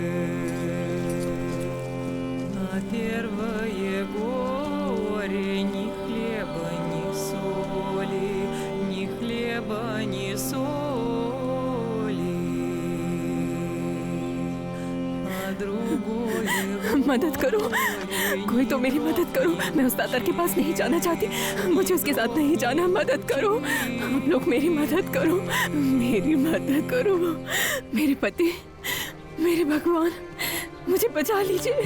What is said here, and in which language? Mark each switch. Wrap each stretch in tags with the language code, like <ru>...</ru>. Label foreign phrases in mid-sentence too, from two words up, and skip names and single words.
<ru>А первое горе ни хлеба, ни соли, ни хлеба, ни соли, а другое</ru> <hi>मदद करो, कोई तो मेरी मदद करो। मैं उस दातर के पास नहीं जाना चाहती, मुझे उसके साथ नहीं जाना। मदद करो, आप लोग मेरी मदद करो, मेरी मदद करो। मेरे पति, मेरे भगवान, मुझे बचा लीजिए।</hi>